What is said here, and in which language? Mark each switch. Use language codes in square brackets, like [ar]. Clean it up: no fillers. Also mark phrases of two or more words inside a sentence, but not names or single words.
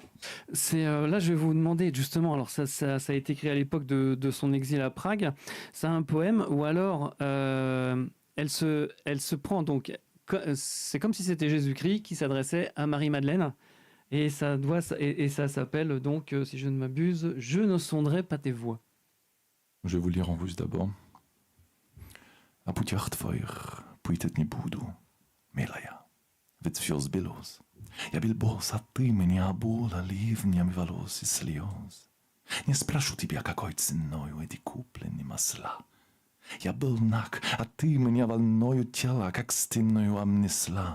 [fr] Là, je vais vous demander justement, alors ça a été écrit à l'époque de son exil à Prague, c'est un poème où alors elle se prend donc, c'est comme si c'était Jésus-Christ qui s'adressait à Marie-Madeleine, et ça s'appelle donc, si je ne m'abuse, Je ne sonderai pas tes voies. Je vais vous lire en russe d'abord. [ru] A pутях твоих пытать не буду, милая, ведь все сбылось. Я был босс, а ты меня обула ливнями волос и слез. Не спрошу тебя, какой ценою эти куплены масла. Я был наг, а ты меня волною тела, как стеною обнесла.